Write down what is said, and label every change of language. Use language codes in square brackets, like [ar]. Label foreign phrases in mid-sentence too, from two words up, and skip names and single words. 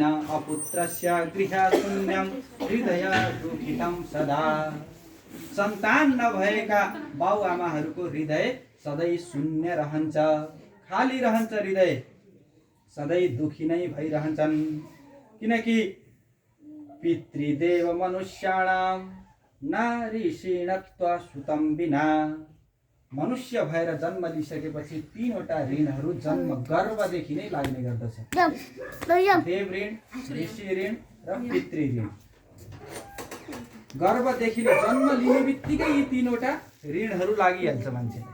[sa] अपुत्रस्य गृह शून्यम हृदय दुखितम सदा। [ne] सन्तान नभएका बाउ आमाहरूको हृदय सधैँ शून्य रहन्छ, खाली रहन्छ, हृदय सधैँ दुखी नै भइरहन्छन्। [sa] किनकि पितृदेव मनुष्याणाम नारीषीणत्व सुतम बिना। [ne] मनुष्य भएर जन्म लिइसकेपछि तीनवटा ऋणहरू जन्म गर्भदेखि नै लाग्ने गर्दछ। देव ऋण, ऋषि ऋण र पितृ ऋण। गर्भदेखि जन्म लिने बित्तिकै यी तीनवटा ऋणहरू लागिहाल्छ मान्छेलाई।